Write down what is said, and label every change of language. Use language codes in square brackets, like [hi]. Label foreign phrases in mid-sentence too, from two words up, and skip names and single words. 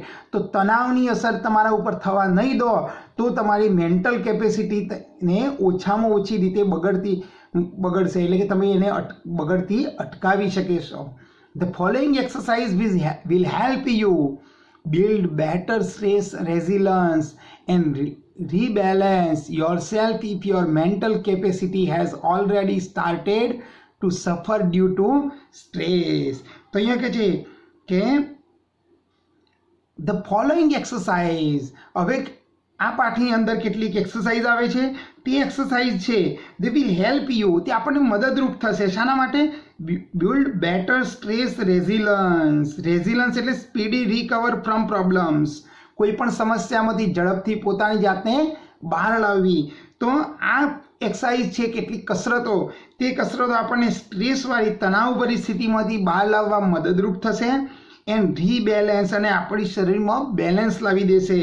[gu] તો તણાવની અસર તમારા ઉપર થવા નહીં દો તો તમારી [en] mental capacity [gu] ઓછામાં ઓછી રીતે બગડશે એટલે કે તમે એને બગડતી અટકાવી શકશો. [en] the following exercise will help you build better stress resilience and rebalance yourself if your mental capacity has already started to suffer due to stress. [gu] તો અહીંયા કહે છે કે [en] the following exercise. [gu] હવે આ પાઠની અંદર કેટલીક એક્સરસાઇઝ આવે છે. તે એક્સરસાઇઝ છે [en] they will help you. [gu] તે આપણને મદદરૂપ થશે. શાના માટે? [en] build better stress resilience. resilience એટલે speedy recover from problems. [gu] કોઈ પણ સમસ્યામાંથી ઝડપથી પોતાની જાતને બહાર લાવવી. તો આ એક્સરસાઇઝ છે, કેટલીક કસરતો, તે કસરતો આપણને સ્ટ્રેસવાળી તણાવભરી સ્થિતિમાંથી બહાર લાવવા મદદરૂપ થશે. [en] and rebalance [gu] અને આપણી શરીરમાં બેલેન્સ લાવી દેશે.